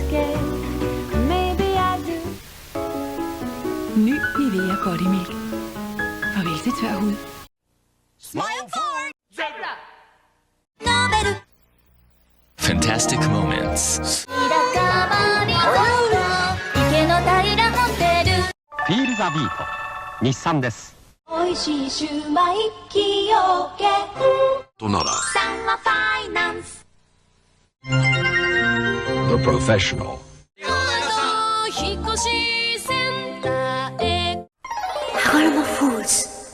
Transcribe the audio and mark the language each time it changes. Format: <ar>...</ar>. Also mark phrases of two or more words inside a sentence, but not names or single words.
<da>Ny Nivea Body Milk. Farvel til tør hud.</da> <en>Fantastic moments. Feel the beat.</en> <ja>Nissan です。美味しいシュウマイ崎陽軒とならサンマファイナンス The Professional。引っ越しセンターへ羽衣フーズ。</ja>